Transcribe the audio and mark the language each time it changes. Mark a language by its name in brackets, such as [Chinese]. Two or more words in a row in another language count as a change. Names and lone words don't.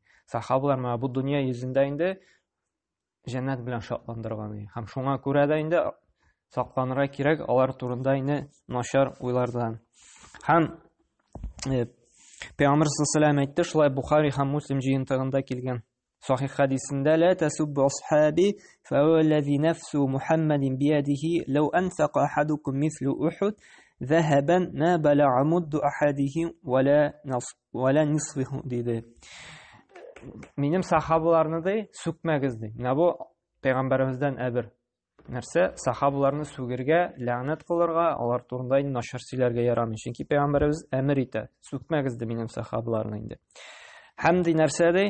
[Tatar] Сахабалар менә бу дөнья йөзендә инде җәннәт белән шатландырган. Һәм шуңа күрә дә инде сакланырга кирәк алар турында инде начар уйлардан. Һәм Пәйгамбер [Arabic] صلى الله عليه وسلم [Tatar] әйтте, шулай Бухари һәм Муслим җыентыгында килгән [Arabic] صحيح حديثنا لا تسب أصحابي فهو الذي نفس محمد بيده لو أنفق أحدكم مثل أحد ذهبا ما بلغ مد أحدهم ولا نصفه [Tatar] dedi. Минем сахабаларны да сүкмәгез ди. Менә бу пәйгамбәремездән әбер нәрсә? Сахабаларны сүгергә, ләгънәт кылырга, алар турында начар сөйләргә ярамый. Чөнки пәйгамбәребез әмер итә. Сүкмәгез ди минем сахабаларны инде. Һәм ди нәрсә ди?